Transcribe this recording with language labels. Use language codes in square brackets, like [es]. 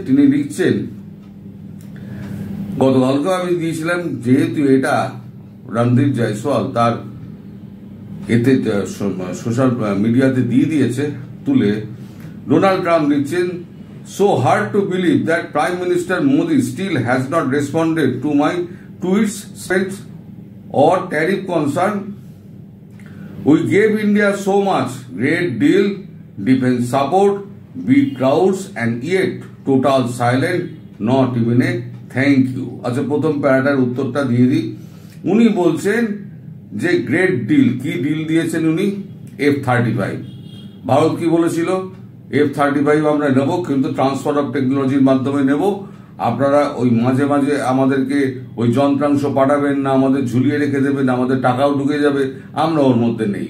[bn] তিনি লিখছেন, গতকালকে আমি দিয়েছিলাম, যেহেতু এটা রণধীর জয়সওয়াল তার এতে সোশ্যাল মিডিয়াতে দিয়ে দিয়েছে তুলে, ডোনাল্ড ট্রাম্প লিখছেন, [en] so hard to believe that Prime Minister Modi still has not responded to my tweets, spends or tariff concern. We gave India so much, great deal, defense support, big crowds, and yet total silent, not even a thank you. [bn] আচ্ছা, প্রথম প্যারাটার উত্তরটা দিয়ে দিই। উনি বলছেন যে great deal, কি deal দিয়েছেন উনি? F-35। ভারত কি বলেছিল? F-35 আমরা নেব, কিন্তু ট্রান্সফার অফ টেকনোলজির মাধ্যমে নেব। আপনারা ওই মাঝে মাঝে আমাদেরকে ওই যন্ত্রাংশ পাঠাবেন না, আমাদের ঝুলিয়ে রেখে দেবেন, আমাদের টাকাও ঢুকে যাবে, আমরা ওর মধ্যে নেই।